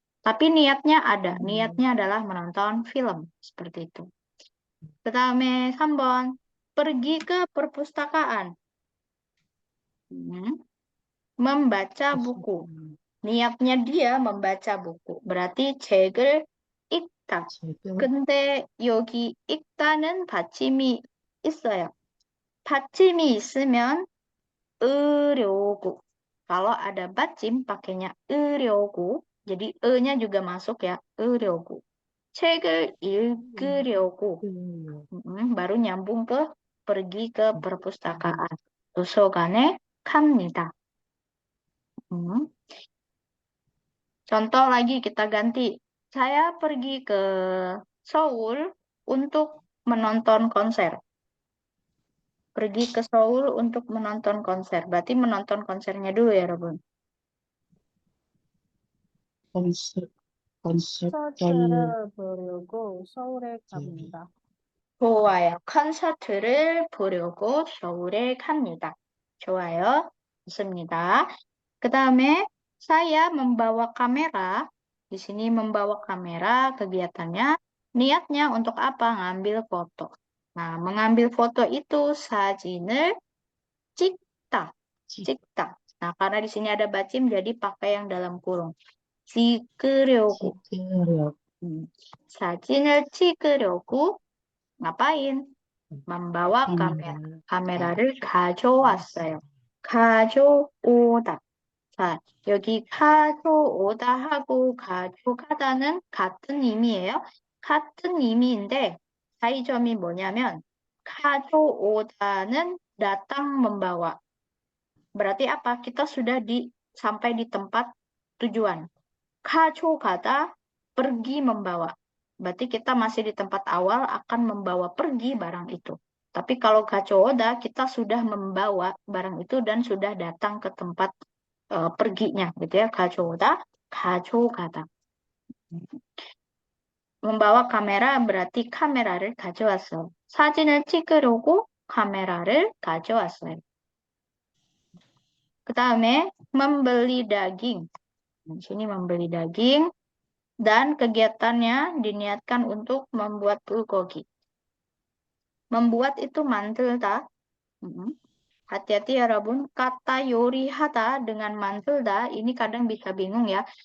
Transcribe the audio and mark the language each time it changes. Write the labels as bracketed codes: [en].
[id] Tapi niatnya ada. Niatnya adalah menonton film. Seperti itu. Ketahuan 3번. Pergi ke perpustakaan. Membaca buku. Niatnya dia membaca buku. Berarti [ko] 책을 읽다. 근데 여기 읽다는 받침이 있어요. 받침이 있으면 으려고. [id] Kalau ada 받침 pakainya 으려고. Jadi e-nya juga masuk ya, 으려고. [ko] 책을 읽으려고. 바로 [id] nyambung ke pergi ke perpustakaan. [ko] 도서관에 갑니다. [id] Contoh lagi kita ganti. Saya pergi ke Seoul untuk menonton konser. pergi ke Seoul untuk menonton konser. Berarti menonton konsernya dulu ya, Robun. [ko] 콘서트, 콘서트를 콘서트를 보려고 서울에 갑니다. 좋아요. 콘서트를 보려고 서울에 갑니다. 좋아요. 좋습니다. 그 다음에 [id] saya membawa kamera. Di sini membawa kamera kegiatannya. Niatnya untuk apa? Ngambil foto. Nah, mengambil foto itu [ko] 사진을 찍다. 찍다. [id] Nah, karena di sini ada bacim jadi pakai yang dalam kurung. [ko] 찍으려고. 찍으려 사진을 찍으려고 [id] ngapain? Membawa kamera. [ko] 카메라를 카메라를 가져왔어요. 가져오다. 자, 여기 가져오다 하고 가져가다는 같은 의미예요. 같은 의미인데 차이점이 뭐냐면 가져오다는 [id] datang membawa. Berarti apa? Kita sudah sampai di tempat tujuan. [ko] 가져가다 [id] pergi membawa. Berarti kita masih di tempat awal akan membawa pergi barang itu. Tapi kalau [ko] 가져오다 [id] kita sudah membawa barang itu dan sudah datang ke tempat perginya gitu ya. [ko] 가져오다, 가져가다. [id] membawa kamera berarti [ko] 카메라를 가져왔어. 사진을 찍으려고 카메라를 가져왔어요. 그 다음에 [id] membeli daging. Di sini membeli daging dan kegiatannya diniatkan untuk membuat bulgogi. Membuat itu 만들다. Hati-hati ya Rabun, kata yorihata dengan 만들다 ini kadang bisa bingung ya.